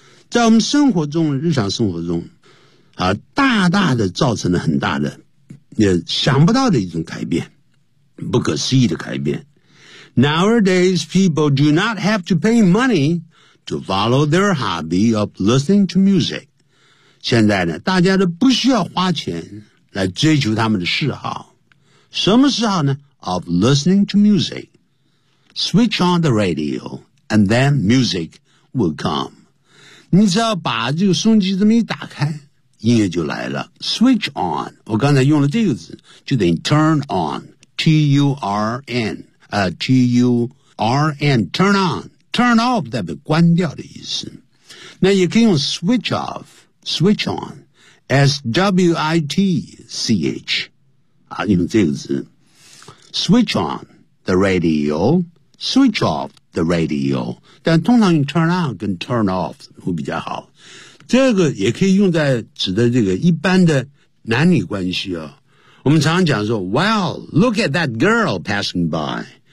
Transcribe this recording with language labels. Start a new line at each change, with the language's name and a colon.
Chinese: 在我们生活中，日常生活中啊，大大的造成了很大的也想不到的一种改变。不可思议的改变。
English: Nowadays, people do not have to pay money to follow their hobby of listening to music.
Chinese: 现在呢，大家都不需要花钱来追求他们的嗜好。什么嗜好呢？
English: Of listening to music. Switch on the radio, and then music will come.
Chinese: 你只要把这个收音机这么一打开，音乐就来了。
English: Switch on,
Chinese: 我刚才用了这个字，就等于
English: turn on.
Chinese: T-U-R-N,
English: turn on, turn off,
Chinese: 代表关掉的意思。那也可以用 switch off, switch on, S-W-I-T-C-H, 啊，用这个字。
English: Switch on the radio, switch off the radio,
Chinese: 但通常用
English: turn on 跟 turn off
Chinese: 会比较好。这个也可以用在指的这个一般的男女关系哦。我们常常讲说
English: Well, look at that girl passing by.